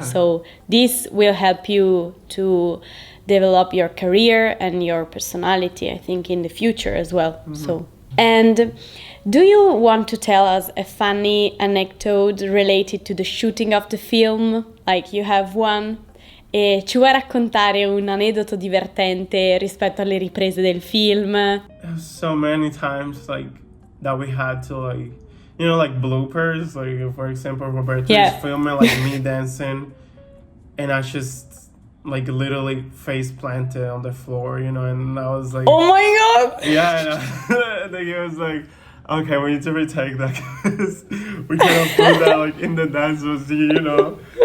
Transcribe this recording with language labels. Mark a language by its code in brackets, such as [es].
[en] So this will help you to develop your career and your personality, I think, in the future as well. So, and do you want to tell us a funny anecdote related to the shooting of the film? Like you have one? [it] E ci vuoi raccontare un aneddoto divertente rispetto alle riprese del film? [en] So many times like that we had to like, you know, like bloopers, like for example Roberto Yeah. is filming like me dancing and I just like literally face planted on the floor, you know, and I was like, Oh my god! yeah, and then he was like, okay, we need to retake that because we cannot put that like in the dance routine, you know.